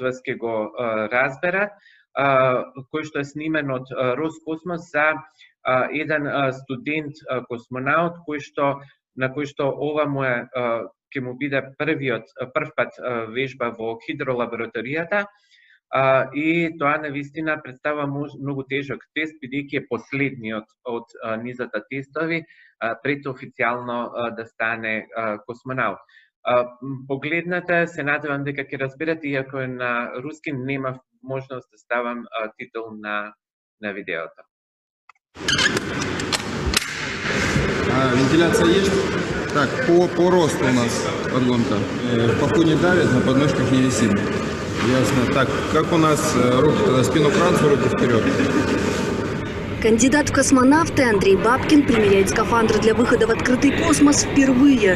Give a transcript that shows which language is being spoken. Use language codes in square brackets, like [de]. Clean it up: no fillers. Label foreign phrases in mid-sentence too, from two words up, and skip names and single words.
[mk] вас ќе го разберат, кој што е снимен од Роскосмос за еден студент космонаут на кој што ова му е ќе му биде прв пат вежба во хидролабораторијата, и тоа навистина представува многу тежок тест, бидејќи е последниот од низата тестови пред официјално да стане космонаут. Погледнете, се надевам дека ќе разберете, иако е на руски, немав можност да ставам титул на видеото. [ru] Вентиляция есть? Так, по росту у нас подгонка. В паху не давит, на подножках не висит. Ясно. Так, как у нас руки туда, спину к ранцу, руки вперед. Кандидат в космонавты Андрей Бабкин примеряет скафандр для выхода в открытый космос впервые.